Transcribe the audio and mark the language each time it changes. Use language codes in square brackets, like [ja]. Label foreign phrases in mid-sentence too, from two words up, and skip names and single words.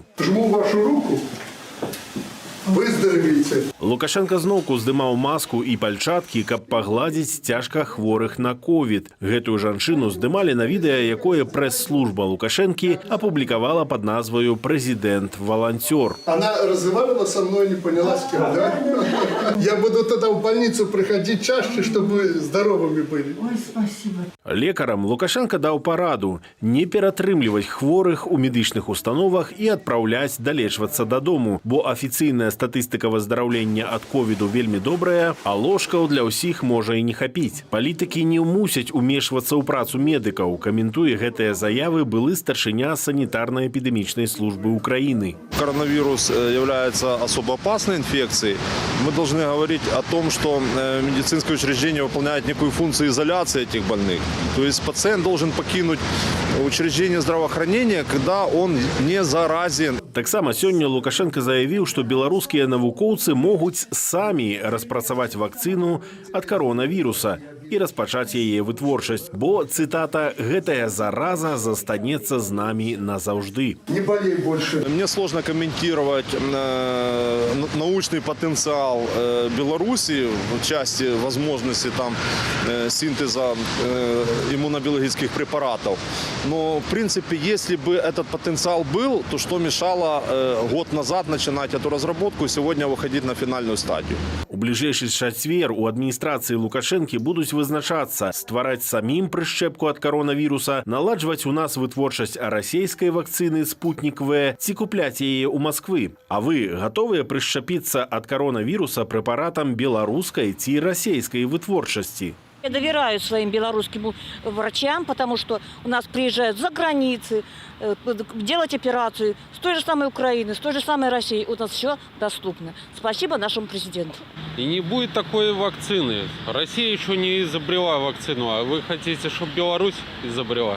[ru] Жму вашу руку. Выздоровейте. [be] Лукашенко зноўку здымаў маску і пальчаткі, каб пагладзіць цяжка хворых на ковід. Гэтую жанчыну здымалі на відэа, якое прэс-служба Лукашэнкі апублікавала пад назваю «Прэзідэнт-валанцёр». [ru] Она разговаривала со мной, не поняла с кем, да? Я буду тогда в больницу приходить чаще, чтобы здоровыми были. Ой, спасибо. [be] Лекарам Лукашенко даў параду не ператрымліваць хворых у медычных установах і адпраўляць далечвацца дадому, бо афіцыйная статыстыка выздараўлення ад ковіду вельмі добрая, а ложкаў для ўсіх можа і не хапіць. Палітыкі не мусяць умешвацца ў працу медыкаў, каментуе гэтыя заявы былы старшыня санітарна-эпидемичной службы Украины. [ru] Коронавирус является особо опасной инфекцией. Мы должны говорить о том, что медицинское учреждение выполняет некую функцию изоляции этих больных. То есть пациент должен покинуть учреждение здравоохранения, когда он не заразен. [be] Таксама сёння Лукашенко заявіў, што беларускія навукоўцы могуць самі распрацаваць вакцыну ад каронавіруса і распачаць яе вытворчасць, бо, цытата, «гэтая зараза застанецца з намі назаўжды». [ru] Не болей больше. Мне сложно комментировать научный потенциал Беларуси в части возможности там синтеза иммунобиологических препаратов. Но, в принципе, если бы этот потенциал был, то что мешало год назад начинать эту разработку и сегодня выходить на финальную стадию? [be] У бліжэйшы чацвер у адміністрацыі Лукашэнкі будуць вызначацца, ствараць самім прышчэпку ад каронавіруса, наладжваць у нас вытворчасць расійскай вакцыны «Спутник В» ці купляць яе ў Масквы. А вы гатовыя прышчапіцца ад каронавіруса прэпаратам беларускай ці расійскай вытворчасці? [ru] Я доверяю своим белорусским врачам, потому что у нас приезжают за границы делать операцию с той же самой Украины, с той же самой России. У нас все доступно. Спасибо нашему президенту. И не будет такой вакцины. Россия еще не изобрела вакцину, а вы хотите, чтобы Беларусь изобрела?